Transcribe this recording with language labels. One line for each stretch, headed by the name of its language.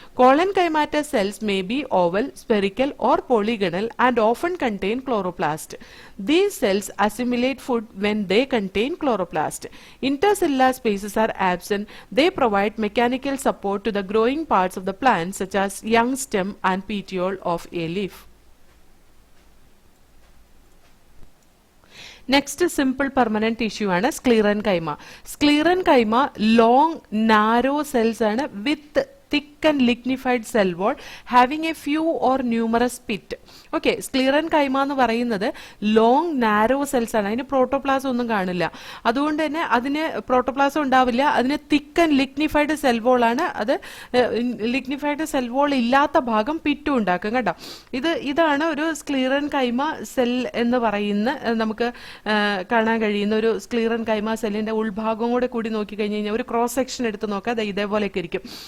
English: Colon chymata cells may be oval, spherical or polygonal and often contain chloroplast. These cells assimilate food when they contain chloroplast. Intercellular spaces are absent. They provide mechanical support to the growing parts of the plant such as young stem and petiole of a leaf.
Malayalam: Next simple permanent tissue ആണ് സ്ക്ലീറൻ കൈമ.
English: Sclerenchyma long narrow cells ആണ് with thick and lignified cell wall having a few or numerous pit.
Malayalam: Okay, സ്ക്ലീറൻ കൈമ എന്ന് പറയുന്നത്
English: long narrow cells
Malayalam: ആണ്. അതിന് protoplasm ഒന്നും കാണില്ല. അതുകൊണ്ട് തന്നെ അതിന് പ്രോട്ടോപ്ലാസം ഉണ്ടാവില്ല. അതിന്
English: thick and lignified cell wall
Malayalam: ആണ്. അത് ലിഗ്നിഫൈഡ് സെൽ വോൾ ഇല്ലാത്ത ഭാഗം പിറ്റും ഉണ്ടാക്കും കേട്ടോ. ഇതാണ് ഒരു സ്ക്ലീറൻ കൈമ സെൽ എന്ന് പറയുന്ന നമുക്ക് കാണാൻ കഴിയുന്ന ഒരു സ്ക്ലീറൻ കൈമ സെല്ലിന്റെ ഉൾഭാഗം കൂടി നോക്കി കഴിഞ്ഞ് കഴിഞ്ഞാൽ ഒരു ക്രോസ് സെക്ഷൻ എടുത്ത് നോക്കാം. അത് ഇതേപോലെയൊക്കെ ഇരിക്കും.